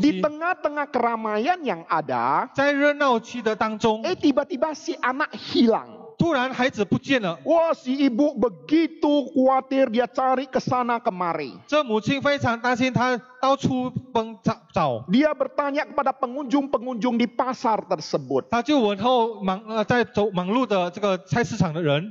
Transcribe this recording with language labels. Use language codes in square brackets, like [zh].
[id] Di [zh] 西。 [id] tengah-tengah keramaian yang ada, [zh] 在热闹区的当中， [id] tiba-tiba si anak hilang. [zh] 突然孩子不见了。 [id] Wah, si ibu begitu khawatir, dia cari ke sana kemari. [zh] 这母亲非常担心，她到处奔找， [id] Dia bertanya kepada pengunjung-pengunjung di pasar tersebut. [zh] 她就问候在忙碌的这个菜市场的人，